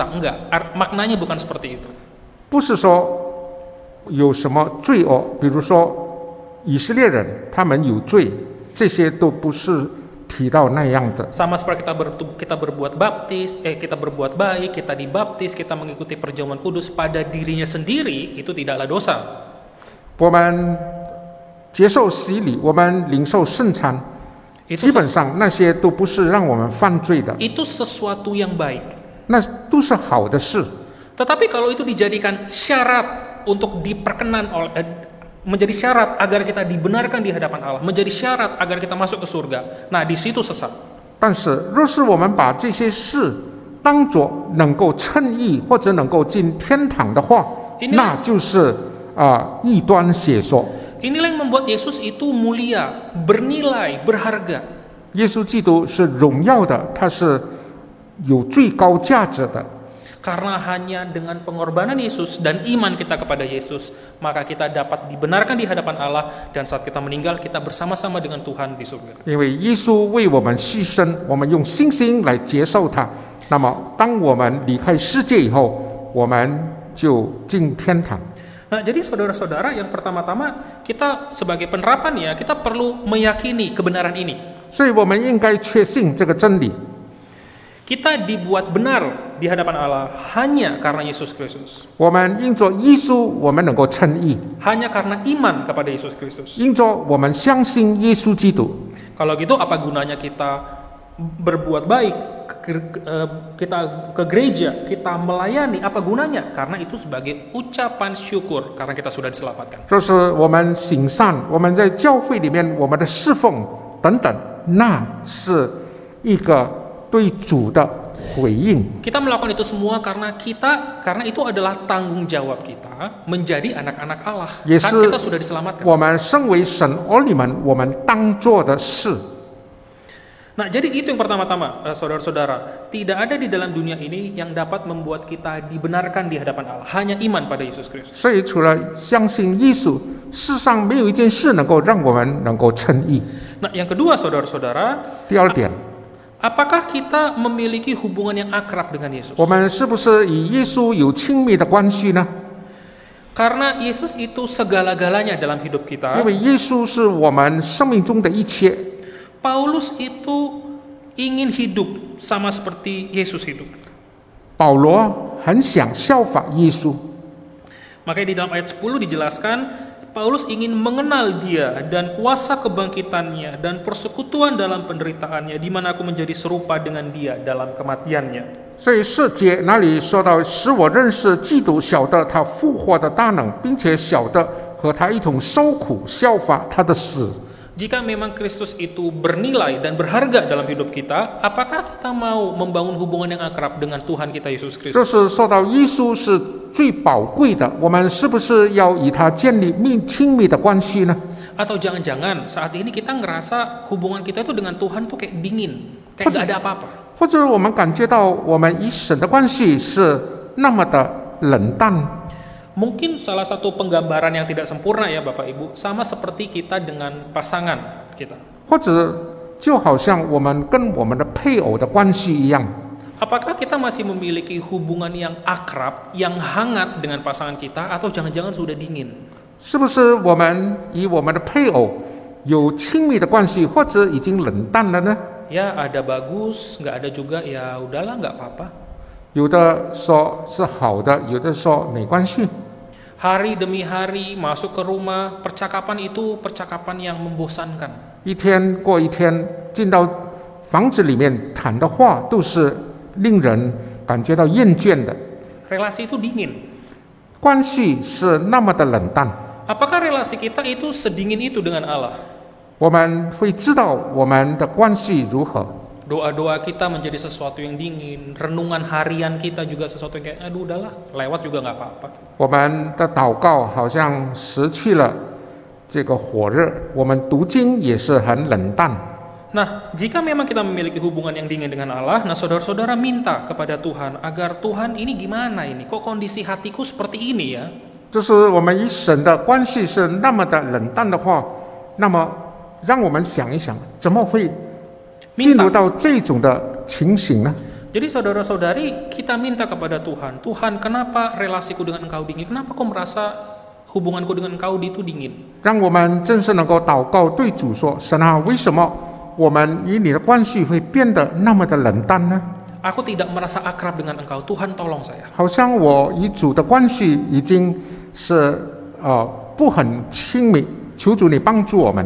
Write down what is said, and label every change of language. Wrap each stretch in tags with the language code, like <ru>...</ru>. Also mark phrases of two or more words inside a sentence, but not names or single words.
<id>Enggak, maknanya bukan seperti itu.</id> <zh>不是说有什么罪恶，比如说以色列人他们有罪，这些都不是提到那样的。</zh> <id>Sama seperti kita berbuat baptis, kita berbuat baik, kita dibaptis, kita mengikuti perjamuan kudus pada dirinya sendiri, itu tidaklah dosa.</id> <zh>我们接受洗礼，我们领受圣餐，基本上那些都不是让我们犯罪的，</zh> <id>Itu sesuatu yang baik.</id> <zh>那都是好的事。</zh> <id>Tetapi kalau itu dijadikan syarat untuk diperkenan oleh menjadi syarat agar kita dibenarkan di hadapan Allah, menjadi syarat agar kita masuk ke surga. Nah, di situ sesat.</id> <zh>但是若是我们把这些事当作能够称义或者能够进天堂的话，那就是异端邪说。</zh> <id>Inilah yang membuat Yesus itu mulia, bernilai, berharga.</id> <zh>耶稣基督是荣耀的，他是有最高价值的。</zh> <id>Karena hanya dengan pengorbanan Yesus dan iman kita kepada Yesus, maka kita dapat dibenarkan di hadapan Allah, dan saat kita meninggal kita bersama-sama dengan Tuhan di surga.</id> <zh>因为耶稣为我们牺牲，我们用信心来接受他。那么，当我们离开世界以后，我们就进天堂。</zh> <id>Nah, jadi saudara-saudara, yang pertama-tama kita sebagai penerapan ya, kita perlu meyakini kebenaran ini.</id> <zh>所以我们应该确信这个真理。</zh> <id>Kita dibuat benar di hadapan Allah hanya karena Yesus Kristus.</id> <zh>我们因着耶稣，我们能够称义；</zh> <id>Hanya karena iman kepada Yesus Kristus.</id> <zh>因着我们相信耶稣基督。</zh> <id>Kalau gitu apa gunanya kita berbuat baik, kita ke gereja, kita melayani, apa gunanya? Karena itu sebagai ucapan syukur karena kita sudah diselamatkan.</id> <zh>若是我们行善，我们在教会里面我们的侍奉等等，那是一个对主的回应。</zh> <id>Kita melakukan itu semua karena itu adalah tanggung jawab kita menjadi anak-anak Allah.</id> <zh>也</zh> <id>Kan</id> <zh>是</zh> <id>kita sudah diselamatkan.</id> <zh>我们身为神儿女们，我们当做的事。</zh> <id>Nah, jadi itu yang pertama-tama, saudara-saudara. Tidak ada di dalam dunia ini yang dapat membuat kita dibenarkan di hadapan Allah. Hanya iman pada Yesus Kristus.</id> <zh>所以，除了相信耶稣，世上没有一件事能够让我们能够称义。</zh> <id>Nah, yang kedua, saudara-saudara,</id> <zh>第二点，</zh> <id>apakah kita memiliki hubungan yang akrab dengan Yesus?</id> <zh>我们是不是与耶稣有亲密的关系呢？</zh> <id>Karena Yesus itu segala-galanya dalam hidup kita.</id> <zh>因为耶稣是我们生命中的一切。</zh> <id>Paulus itu ingin hidup sama seperti Yesus hidup.</id> <zh>保罗很想效法耶稣，</zh> <id>Makanya di dalam ayat 10 dijelaskan, Paulus ingin mengenal dia dan kuasa kebangkitannya dan persekutuan dalam penderitaannya, di mana aku menjadi serupa dengan dia dalam kematiannya.</id> <zh>所以4节那里说到，使我认识基督，晓得他复活的大能，并且晓得和他一同受苦，效法他的死。</zh> <id>Jika memang Kristus itu bernilai dan berharga dalam hidup kita, apakah kita mau membangun hubungan yang akrab dengan Tuhan kita Yesus</id> <zh>就</zh> <id>Kristus?</id> <zh>是说到耶稣是最宝贵的，我们是不是要与他建立亲密的关系呢？</zh> <id>Atau jangan-jangan saat ini kita ngerasa hubungan kita itu dengan Tuhan tuh kayak dingin, kayak gak ada apa-apa.</id> <zh>或者我们感觉到我们与神的关系是那么的冷淡？</zh> <id>Mungkin salah satu penggambaran yang tidak sempurna ya Bapak Ibu, sama seperti kita dengan pasangan kita.</id> <zh>或者就好像我们跟我们的配偶的关系一样，</zh> <id>Apakah kita masih memiliki hubungan yang akrab, yang hangat dengan pasangan kita, atau jangan-jangan sudah dingin?</id> <zh>是不是我们与我们的配偶有亲密的关系，或者已经冷淡了呢？</zh> <id>Ya ada bagus, nggak ada juga ya udahlah nggak apa-apa.</id> <zh>有的说是好的，有的说没关系。</zh> <id>Hari demi hari masuk ke rumah, percakapan itu percakapan yang membosankan.</id> <zh>一天过一天，进到房子里面谈的话，都是令人感觉到厌倦的。</zh> <id>Relasi itu dingin.</id> <zh>关系是那么的冷淡，</zh> <id>Apakah relasi kita itu sedingin itu dengan Allah?</id> <zh>我们会知道我们的关系如何。</zh> <id>Doa-doa kita menjadi sesuatu yang dingin, renungan harian kita juga sesuatu yang kayak aduh udahlah, lewat juga nggak apa-apa.</id> <zh>我们的祷告好像失去了这个火热，我们读经也是很冷淡。</zh> <id>Nah, jika memang kita memiliki hubungan yang dingin dengan Allah, nah saudara-saudara minta kepada Tuhan agar Tuhan ini gimana ini? Kok kondisi hatiku seperti ini ya?</id> <zh>就是我们与神的关系是那么的冷淡的话，那么让我们想一想，怎么会进入到这种的情形呢？</zh> <id>Jadi saudara-saudari, kita minta kepada Tuhan, Tuhan kenapa relasiku dengan Engkau dingin? Kenapa kau merasa hubunganku dengan Engkau itu dingin?</id> <zh>让我们真是能够祷告，对主说：“神啊，为什么我们与你的关系会变得那么的冷淡呢？</zh> <id>Aku tidak merasa akrab dengan Engkau. Tuhan tolong saya.</id> <zh>好像我与主的关系已经是不很亲密，求主你帮助我们。</zh>